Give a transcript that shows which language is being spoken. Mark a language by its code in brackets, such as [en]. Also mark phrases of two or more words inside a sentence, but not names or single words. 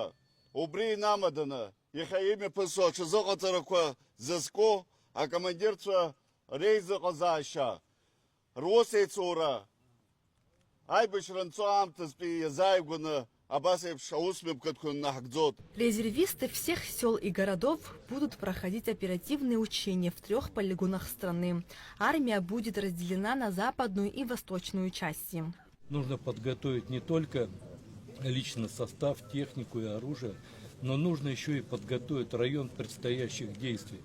[ab] Убри инамаданы иахьа имҩаԥысуа аҽазыҟаҵарақәа зызку акомандирцәа реизыҟазаашьа, русеицура аибашьра анцо аамҭазтәи иазааигәаны [ru] Резервисты всех сел и городов будут проходить оперативные учения в 3 полигонах страны. Армия будет разделена на западную и восточную части. Нужно подготовить не только личный состав, технику и оружие, но нужно еще и подготовить район предстоящих действий.